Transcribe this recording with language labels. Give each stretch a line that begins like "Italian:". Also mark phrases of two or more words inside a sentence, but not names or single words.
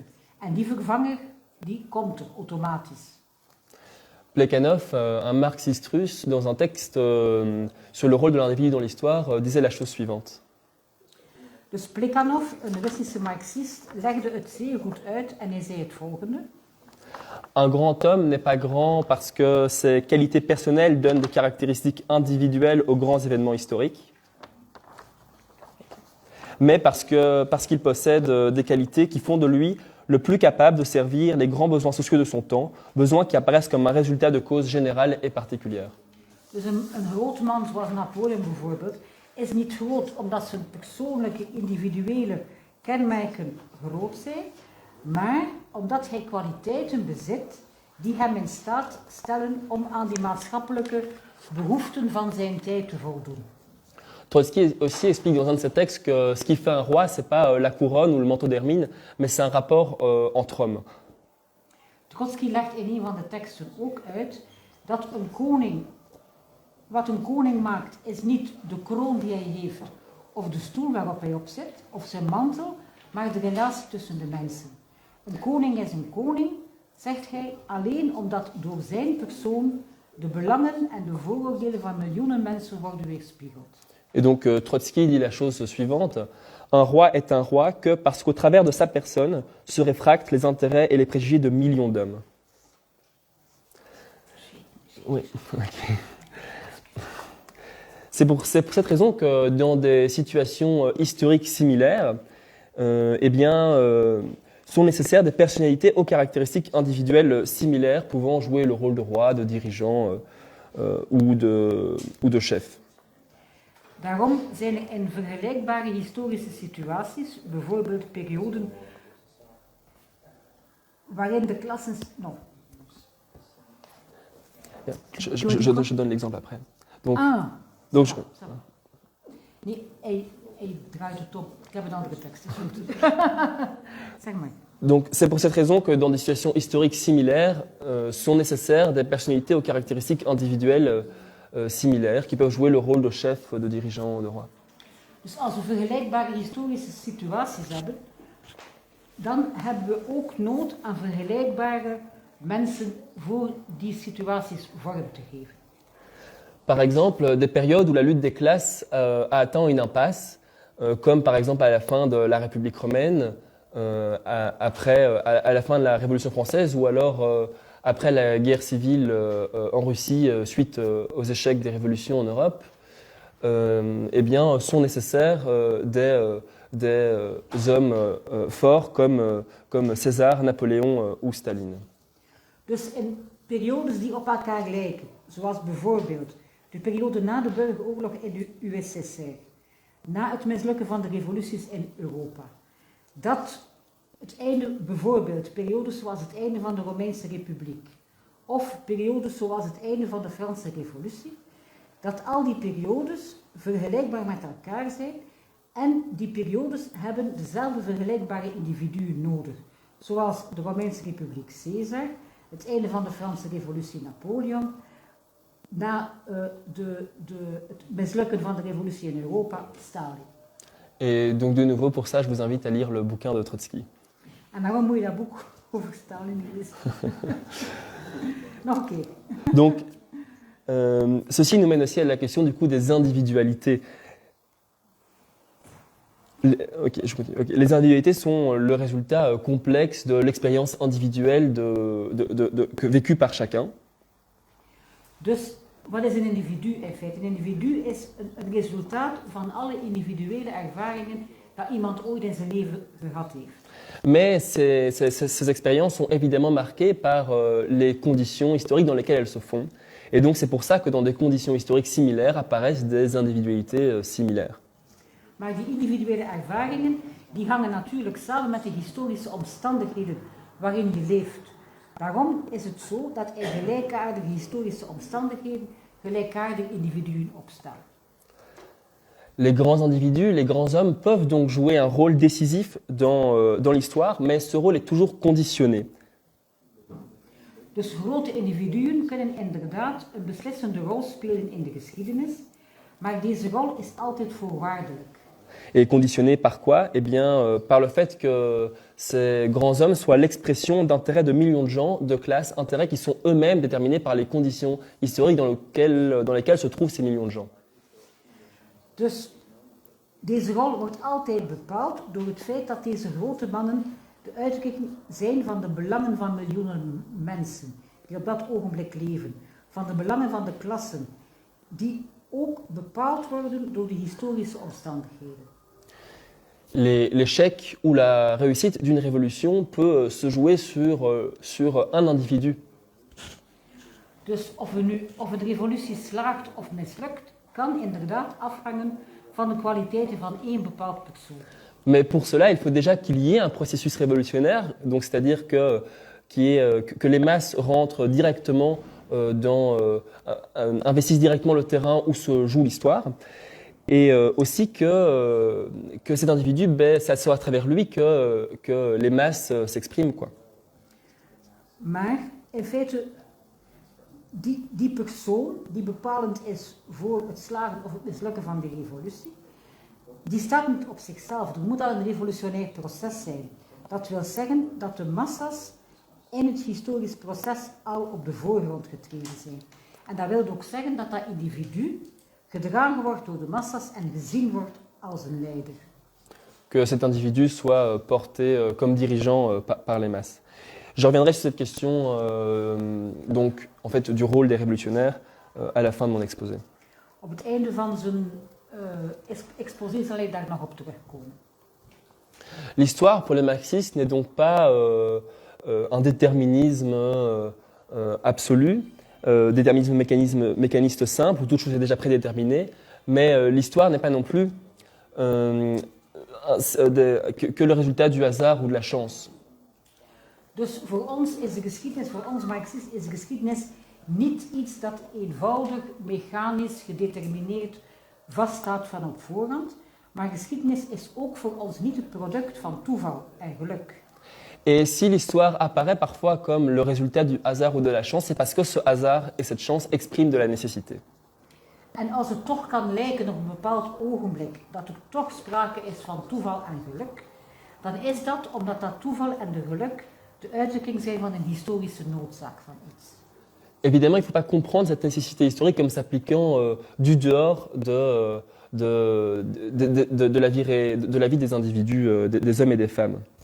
Dutch: En die vervanger, die komt er automatisch.
French: Plekhanov, un marxiste russe, dans un texte sur le rôle de l'individu dans l'histoire, disait la chose suivante.
Dutch: Dus Plekhanov, een Russische marxist, legde het zeer goed uit en hij zei het volgende.
French: Un grand homme n'est pas grand parce que ses qualités personnelles donnent des caractéristiques individuelles aux grands événements historiques, mais parce qu'il possède des qualités qui font de lui le plus capable de servir les grands besoins sociaux de son temps, besoins qui apparaissent comme un résultat de causes générales et particulières.
Dutch: Dus een groot man zoals Napoleon bijvoorbeeld is niet groot omdat zijn persoonlijke, individuele kenmerken groot zijn, maar omdat hij kwaliteiten bezit die hem in staat stellen om aan die maatschappelijke behoeften van zijn tijd te voldoen.
French: Trotsky aussi explique dans un de ses textes que ce qui fait un roi, c'est pas la couronne ou le manteau d'hermine, mais c'est un rapport entre hommes.
Dutch: Trotsky legt in een van de teksten ook uit dat een koning, wat een koning maakt, is niet de kroon die hij heeft of de stoel waarop hij op zit of zijn mantel, maar de relatie tussen de mensen. Een koning is een koning, zegt hij, alleen omdat door zijn persoon de belangen en de vooroordelen van miljoenen mensen worden weerspiegeld.
French: Et donc Trotsky dit la chose suivante: un roi est un roi que parce qu'au travers de sa personne se réfractent les intérêts et les préjugés de millions d'hommes. Oui, ok. C'est pour cette raison que dans des situations historiques similaires, sont nécessaires des personnalités aux caractéristiques individuelles similaires pouvant jouer le rôle de roi, de dirigeant ou de chef.
Dutch: Daarom zijn er in vergelijkbare historische situaties, bijvoorbeeld perioden waarin de klassen...
French: Non. Ja, je donne l'exemple après. Donc,
Dutch: Nee, hij draait het op. Ik heb een andere tekst. Zeg maar.
French: Donc c'est pour cette raison que dans des situations historiques similaires sont nécessaires des personnalités aux caractéristiques individuelles similaires qui peuvent jouer le rôle de chef, de dirigeant, de roi.
Dutch: Dus als we vergelijkbare historische situaties hebben, dan hebben we ook nood aan vergelijkbare mensen voor die situaties vorm te geven.
French: Par exemple, des périodes où la lutte des classes a atteint une impasse, comme par exemple à la fin de la République romaine, à la fin de la Révolution française, ou alors après la guerre civile en Russie suite aux échecs des révolutions en Europe, sont nécessaires des hommes forts comme César, Napoléon ou Staline.
Dutch: Dus in periodes die op elkaar lijken, zoals bijvoorbeeld de periode na de burgeroorlog in de USSR, na het mislukken van de revoluties in Europa, dat het einde, bijvoorbeeld periodes zoals het einde van de Romeinse Republiek, of periodes zoals het einde van de Franse Revolutie, dat al die periodes vergelijkbaar met elkaar zijn en die periodes hebben dezelfde vergelijkbare individuen nodig, zoals de Romeinse Republiek Caesar, het einde van de Franse Revolutie Napoleon, na het mislukken van de revolutie in Europa, Stalin.
French: Et donc de nouveau pour ça, je vous invite à lire le bouquin de Trotsky.
Dutch: En waarom moet je dat boek over Stalin lezen? Nog een keer.
French: Donc, ceci nous mène aussi à la question du coup des individualités. Les individualités sont le résultat complexe de l'expérience individuelle vécue par chacun.
Dutch: Dus wat is een individu in feite? Een individu is een resultaat van alle individuele ervaringen dat iemand ooit in zijn leven gehad heeft.
French: Mais ces expériences sont évidemment marquées par les conditions historiques dans lesquelles elles se font. Et donc c'est pour ça que dans des conditions historiques similaires apparaissent des individualités similaires.
Dutch: Maar die individuele ervaringen die hangen natuurlijk samen met de historische omstandigheden waarin je leeft. Daarom is het zo dat in gelijkaardige historische omstandigheden gelijkaardige individuen opstaan.
French: Les grands individus, les grands hommes peuvent donc jouer un rôle décisif dans l'histoire, mais ce rôle est toujours conditionné.
Dutch: Dus grote individuen kunnen inderdaad een beslissende rol spelen in de geschiedenis, maar deze rol is altijd voorwaardelijk.
French: Et conditionné par quoi? Eh bien, par le fait que ces grands hommes soient l'expression d'intérêts de millions de gens, de classes, intérêts qui sont eux-mêmes déterminés par les conditions historiques dans lesquelles se trouvent ces millions de gens.
Dutch: Dus Deze rol wordt altijd bepaald door het feit dat deze grote mannen de uitdrukking zijn van de belangen van miljoenen mensen die op dat ogenblik leven, van de belangen van de klassen, die ook bepaald worden door de historische omstandigheden.
French: L'échec ou la réussite d'une révolution peut se jouer sur un individu.
Dutch: Dus of een revolutie slaagt of mislukt, kan inderdaad afhangen van de kwaliteiten van één bepaald persoon.
French: Mais pour cela, il faut déjà qu'il y ait un processus révolutionnaire, donc c'est-à-dire que les masses rentrent directement investissent directement le terrain où se joue l'histoire, et aussi que cet individu, ça soit à travers lui que les masses s'expriment, quoi.
Dutch: Maar in feite, die persoon die bepalend is voor het slagen of het mislukken van de revolutie, die staat niet op zichzelf. Er moet al een revolutionair proces zijn. Dat wil zeggen dat de massa's in het historisch proces al op de voorgrond getreden zijn. En dat wil ook zeggen dat dat individu gedragen wordt door de massa's en gezien wordt als een leider.
French: Que cet individu soit porté comme dirigeant par les masses. Je reviendrai sur cette question donc, en fait, du rôle des révolutionnaires à la fin de mon exposé.
Dutch: Op het einde van zijn exposé zal ik daar nog op terugkomen.
French: L'histoire pour les marxistes n'est donc pas un déterminisme absolu, déterminisme mécaniste simple, où toute chose est déjà prédéterminée, mais l'histoire n'est pas non plus que le résultat du hasard ou de la chance.
Dutch: Dus voor ons is de geschiedenis, voor ons Marxisten is de geschiedenis niet iets dat eenvoudig, mechanisch, gedetermineerd vaststaat van op voorhand, maar geschiedenis is ook voor ons niet het product van toeval en geluk.
French: Et si l'histoire apparaît parfois comme le résultat du hasard ou de la chance, c'est parce que ce hasard et cette chance expriment de la nécessité.
Dutch: En als het toch kan lijken op een bepaald ogenblik dat er toch sprake is van toeval en geluk, dan is dat omdat dat toeval en de geluk de uitdrukking zijn van een historische noodzaak van iets.
French: Évidemment, il ne faut pas comprendre cette nécessité historique comme s'appliquant du dehors de la vie des individus, des hommes et des femmes.